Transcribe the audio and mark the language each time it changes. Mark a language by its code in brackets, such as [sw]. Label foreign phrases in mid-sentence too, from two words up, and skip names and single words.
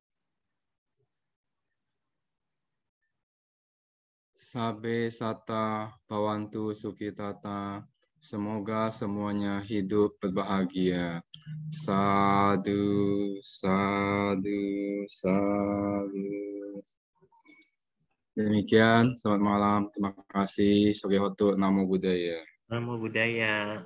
[pi] Sabe sata bawantu sukitata. [id] Semoga semuanya hidup berbahagia. [pi] Sadu, sadu, sadu. [id] Demikian, selamat malam. Terima kasih. [pi] Sogehotu, Namo Buddhaya. Namo Buddhaya.